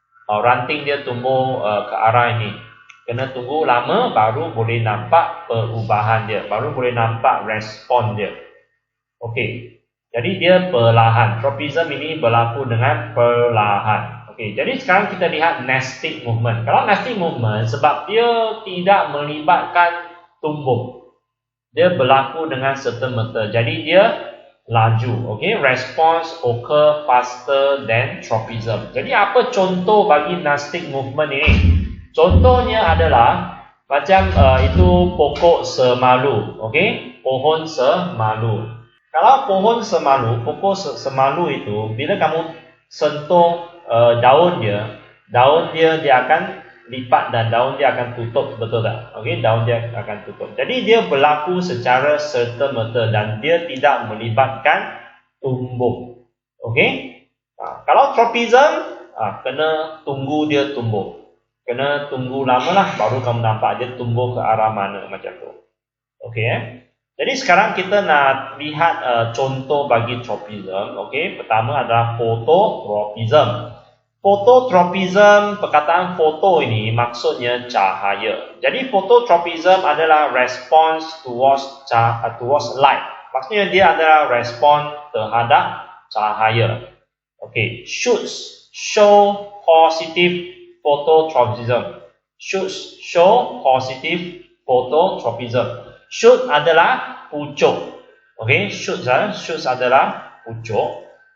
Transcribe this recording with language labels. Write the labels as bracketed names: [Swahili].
[Malay] Ranting dia tumbuh ke arah ini. Kena tunggu lama baru boleh nampak perubahan dia, baru boleh nampak respon dia. Okey. Jadi dia perlahan. Tropism ini berlaku dengan perlahan. Okey, jadi sekarang kita lihat nesting movement. Kalau nesting movement sebab dia tidak melibatkan tumbuh. Dia berlaku dengan serta-merta. Jadi dia laju. [English] Okey, response occur faster than tropism. [Malay] Jadi apa contoh bagi nesting movement ini? Contohnya adalah macam itu pokok semalu. Okey, pohon semalu. Kalau pohon semalu, pokok semalu itu bila kamu sentuh daun dia akan lipat dan daun dia akan tutup, betul tak? Okey, daun dia akan tutup. Jadi dia berlaku secara serta-merta dan dia tidak melibatkan tumbuh. Okey? Kalau tropism, kena tunggu dia tumbuh. Kena tunggu lamalah baru kamu nampak dia tumbuh ke arah mana macam tu. Okey. Jadi sekarang kita nak lihat contoh bagi tropism. Okey, pertama adalah phototropism. Phototropism, perkataan foto ini maksudnya cahaya. Jadi phototropism adalah [English] response towards light. [Malay] Maksudnya dia adalah respon terhadap cahaya. [English] Okey, shoots show positive phototropism. Shoots show positive phototropism. [Malay] Shoot adalah pucuk. Okey, shoots adalah pucuk.